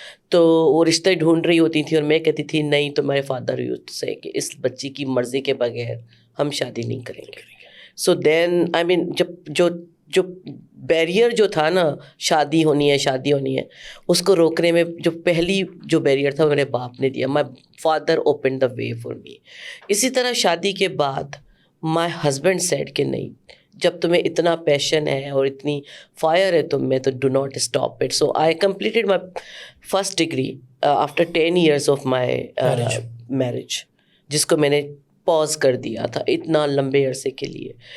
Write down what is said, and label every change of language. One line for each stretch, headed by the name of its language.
Urdu: تو وہ رشتے ڈھونڈ رہی ہوتی تھیں اور میں کہتی تھی نہیں, تو میرے فادر یوزڈ سے کہ اس بچی کی مرضی کے بغیر ہم شادی نہیں کریں گے. سو دین آئی مین جو بیریئر جو تھا نا, شادی ہونی ہے, اس کو روکنے میں جو پہلی جو بیریئر تھا وہ میرے باپ نے دیا.
English: My father open the way for me.
Urdu: اسی طرح شادی کے بعد
English: my husband said
Urdu: کہ نہیں, جب تمہیں اتنا پیشن ہے اور اتنی فائر ہے تم میں, تو
English: Do not stop it. So I completed my first degree after 10 years of my marriage,
Urdu: جس کو میں نے پاز کر دیا تھا اتنا لمبے عرصے کے لیے.